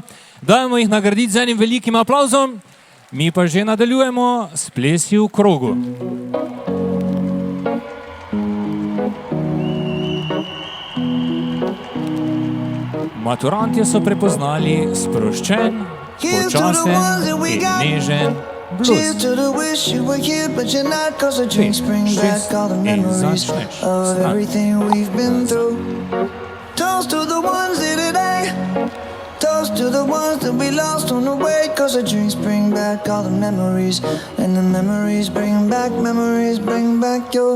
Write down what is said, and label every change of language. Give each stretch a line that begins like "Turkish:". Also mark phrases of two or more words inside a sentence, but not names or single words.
Slovenian: Dajmo jih nagraditi z enim velikim aplavzom. Mi pa že nadaljujemo s plesi v krogu. Maturantje so prepoznali sproščen, počasen in nežen blues.
English: Cheers to the wish you were here, but you're not, 'cause the drinks bring back all the memories of everything we've been through. Toast to the ones here today. Toast to the ones that we lost on the way, 'cause the drinks bring back all the memories, and the memories bring back your.